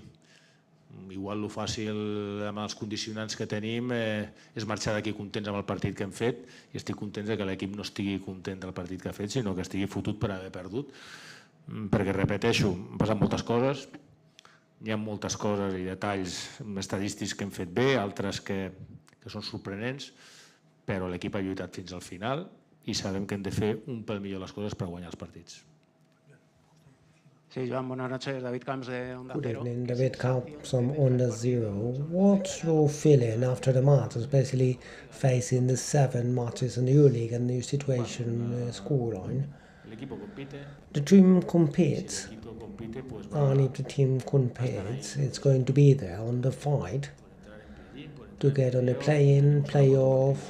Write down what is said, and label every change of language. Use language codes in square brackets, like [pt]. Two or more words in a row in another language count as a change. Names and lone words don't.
[ca] Igual el fàcil amb els condicionants que tenim és marxar d'aquí contents amb el partit que hem fet i estic content que l'equip no estigui content del partit que ha fet, sinó que estigui fotut per haver perdut, perquè repeteixo, han passat moltes coses, hi ha moltes coses i detalls estadístics que hem fet bé, altres que són sorprenents, però l'equip ha lluitat fins al final i sabem que hem de fer un pèl millor les coses per guanyar els partits. [es] Sí, Joan, buenas noches. David Camps de Onda [en] Good [es] Cero. [en] evening, David Camps from Onda Zero. What's your feeling after the match, especially facing the 7 matches in the Euroleague and the situation scoreline? The team competes, and if the team competes, it's going to be there on the fight to get on the play-in, play-off.